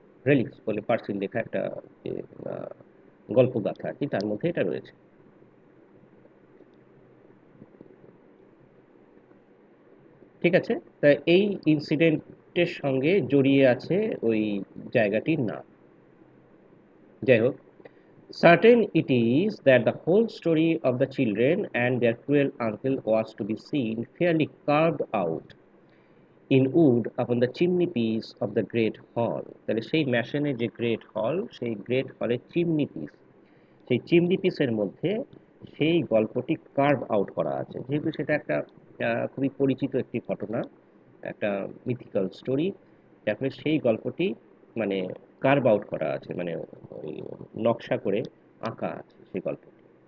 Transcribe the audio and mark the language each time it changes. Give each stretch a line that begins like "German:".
Bangla: relics বলে পার্সির লেখা একটা যে গল্পগাথা আর কি, তার মধ্যে এটা রয়েছে। ঠিক আছে? তা এই ইনসিডেন্টের সঙ্গে জড়িয়ে আছে ওই জায়গাটির নাম। যাই হোক,
English: certain it is that the whole story of the children and their cruel uncle was to be seen fairly carved out in wood upon the chimney piece of the great hall.
Bangla: তাহলে সেই ম্যাশনের যে great হল, সেই great হলের chimney piece, সেই chimney পিসের মধ্যে সেই গল্পটি কার্ভ আউট করা আছে। যেহেতু সেটা একটা খুবই পরিচিত একটি ঘটনা, একটা মিথিক্যাল স্টোরি, যার ফলে সেই গল্পটি মানে কার্ভ আউট করা আছে, মানে ওই নকশা করে আঁকা আছে সেই গল্পটি।